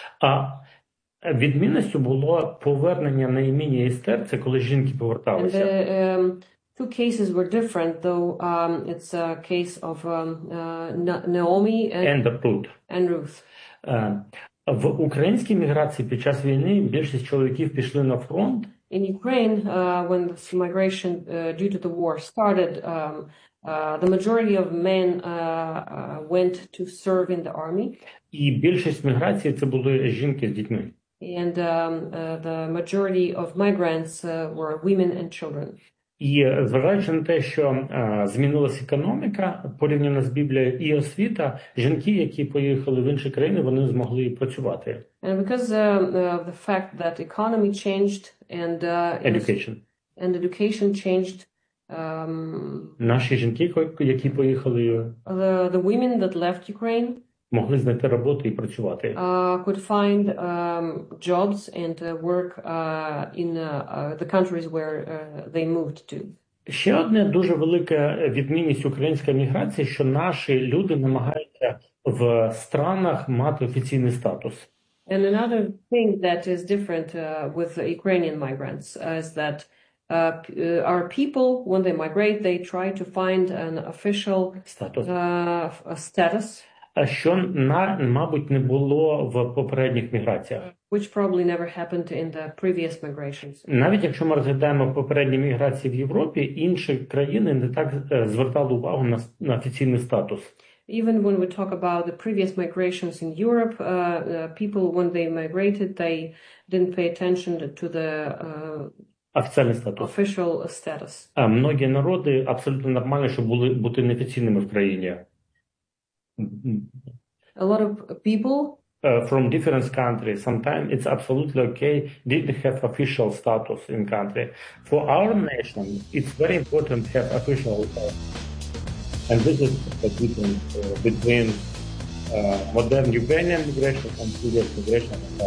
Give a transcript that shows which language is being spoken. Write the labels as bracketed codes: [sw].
[uk] А відмінністю було повернення на імені Естер, це коли жінки поверталися. [en] And the two cases were different, though it's a case of Naomi and Ruth. [uk] В українській міграції під час війни більшість чоловіків пішли на фронт. [en] In Ukraine, when this migration due to the war started, the majority of men went to serve in the army. [uk] І більшість міграції це були жінки з дітьми. [en] And the majority of migrants were women and children. [uk] І зважаючи на те, що змінилася економіка, порівняно з Біблією, і освіта, жінки, які поїхали в інші країни, вони змогли працювати. [en] And because of the fact that economy changed and education. And education changed, [uk] наші жінки, які поїхали, [en] the women that left Ukraine, [uk] могли знайти роботу і працювати. [en] Could find jobs and work in the countries where they moved to. [uk] Ще одна дуже велика відмінність української міграції, що наші люди намагаються в странах мати офіційний статус. [en] And another thing that is different with Ukrainian migrants is that our people, when they migrate, they try to find an official status. Status. [uk] Що, мабуть, не було в попередніх міграціях. [en] Which probably never happened in the previous migrations. [uk] Навіть якщо ми розглядаємо попередні міграції в Європі, інші країни не так звертали увагу на офіційний статус. [en] Even when we talk about the previous migrations in Europe, people, when they migrated, they didn't pay attention to the [uk] офіційний статус. [en] Official status. [uk] Многі народи абсолютно нормально, щоб були бути неофіційними в країні. [en] A lot of people from different countries, sometimes it's absolutely okay, didn't have official status in country. For our nation, it's very important to have official and this is the difference between modern Ukrainian migration and previous migration.